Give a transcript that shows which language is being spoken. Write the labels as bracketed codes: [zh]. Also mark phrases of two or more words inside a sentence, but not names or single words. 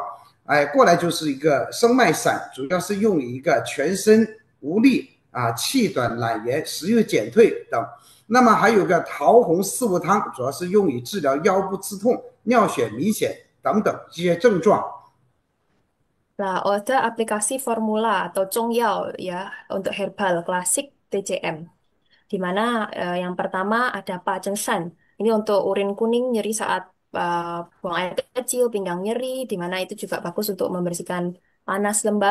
[zh] 哎，过来就是一个生脉散，主要是用于一个全身无力啊、气短、懒言、食欲减退等。那么还有个桃红四物汤，主要是用于治疗腰部刺痛、尿血明显等等这些症状。 [id] Nah, ada aplikasi formula atau Congyao ya untuk herbal klasik TCM. Di mana yang pertama ada Pacengsan. Ini untuk urin kuning nyeri saat uh, buang air kecil, pinggang nyeri, di mana itu juga bagus untuk membersihkan panas lembab.